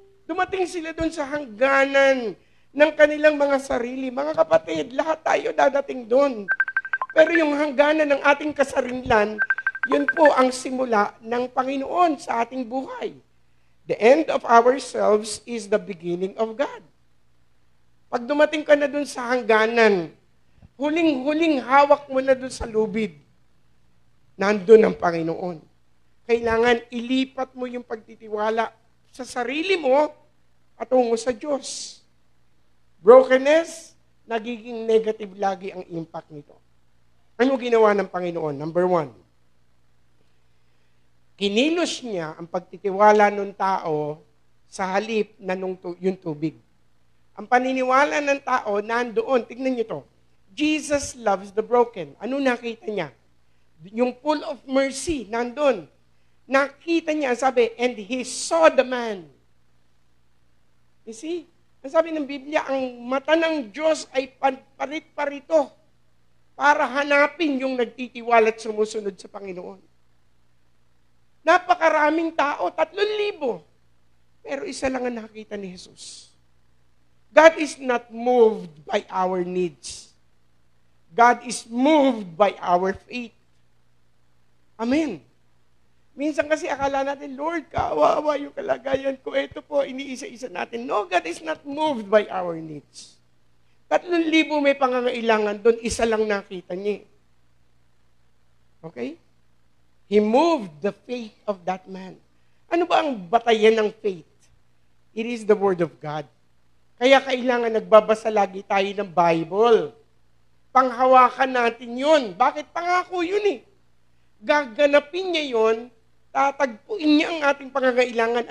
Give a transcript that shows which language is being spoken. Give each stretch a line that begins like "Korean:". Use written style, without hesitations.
Filipino: Dumating sila doon sa hangganan ng kanilang mga sarili. Mga kapatid, lahat tayo dadating doon. Pero yung hangganan ng ating kasarinlan, yun po ang simula ng Panginoon sa ating buhay.
English: The end of ourselves is the beginning of God.
Filipino: Pag dumating ka na doon sa hangganan, huling-huling hawak mo na doon sa lubid, nandun ang Panginoon. Kailangan ilipat mo yung pagtitiwala sa sarili mo at tungo sa Diyos. Brokenness, nagiging negative lagi ang impact nito. Ano ginawa ng Panginoon? Number 1, kinilos niya ang pagtitiwala ng tao sa halip na yung tubig. Ang paniniwala ng tao nandoon. Tignan niyo to.
English: Jesus loves the broken.
Filipino: Ano nakita niya? Yung pool of mercy nandoon. Nakita niya, sabi,
English: and he saw the man. You see?
Filipino: Ang sabi ng Biblia, ang mata ng Diyos ay parit-parito para hanapin yung nagtitiwala at sumusunod sa Panginoon. Napakaraming tao, 3,000. Pero isa lang ang nakita ni Jesus.
English: God is not moved by our needs. God is moved by our faith. Amen.
Filipino: Minsan kasi akala natin, Lord, kawawa yung kalagayan ko. Ito po, iniisa-isa natin.
English: No, God is not moved by our needs.
Filipino: 3,000 may pangangailangan doon, isa lang nakita niya. Okay?
English: He moved the faith of that man.
Filipino: Ano ba ang batayan ng faith?
English: It is the Word of God.
Filipino: Kaya kailangan nagbabasa lagi tayo ng Bible. Panghawakan natin yun. Bakit? Pangako yun eh. Gaganapin niya yun, tatagpuin niya ang ating pangangailangan.